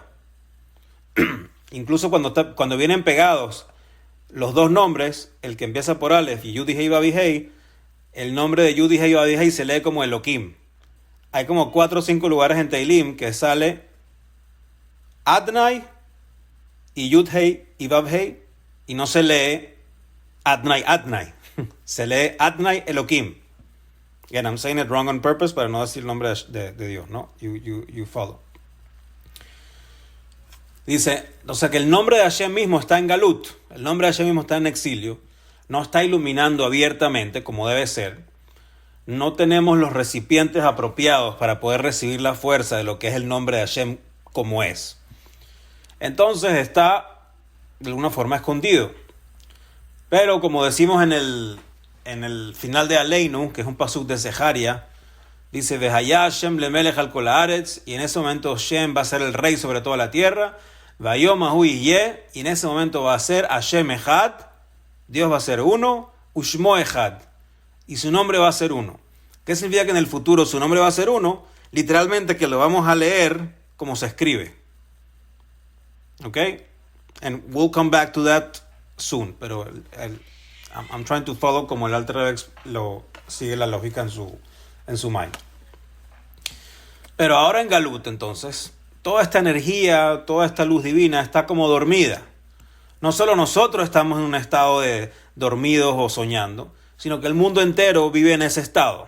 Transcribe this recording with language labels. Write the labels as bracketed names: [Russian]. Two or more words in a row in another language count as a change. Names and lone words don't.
[Spanish] Incluso cuando vienen pegados los dos nombres, el que empieza por Aleph y Yud y Hei, Vav y Hei, el nombre de Yud y Hei, Vav y Hei se lee como Elohim. Hay como 4 o 5 lugares en Teilim que sale Adnai y [Hebrew] יוד הא [Spanish] y [Hebrew] וו הא [Spanish] y no se lee Adnai. Se lee [Hebrew] אדני אלהים. [English] Again, I'm saying it wrong on purpose [Spanish] para no decir el nombre de Dios, ¿no? [English] You follow. [Spanish] Dice, o sea que el nombre de Hashem mismo está en Galut, el nombre de Hashem mismo está en exilio, no está iluminando abiertamente como debe ser. No tenemos los recipientes apropiados para poder recibir la fuerza de lo que es el nombre de Hashem como es. Entonces está de alguna forma escondido. Pero como decimos en el final de Aleinu, que es un pasuk de Zeharia, dice, [Hebrew] והיה השם למלך על כל הארץ, [Spanish] y en ese momento Hashem va a ser el rey sobre toda la tierra, [Hebrew] ביום ההוא יהיה, [Spanish] y en ese momento va a ser [Hebrew] השם אחד, [Spanish] Dios va a ser uno, [Hebrew] ושמו אחד, [Spanish] y su nombre va a ser uno. ¿Qué significa que en el futuro su nombre va a ser uno? Literalmente que lo vamos a leer como se escribe. ¿Ok? [English] And we'll come back to that soon, [Spanish] pero [English] I'm trying to follow [Spanish] como el Alter Rebbe lo sigue la lógica en su mind. Pero ahora en Galut, entonces, toda esta energía, toda esta luz divina está como dormida. No solo nosotros estamos en un estado de dormidos o soñando, sino que el mundo entero vive en ese estado.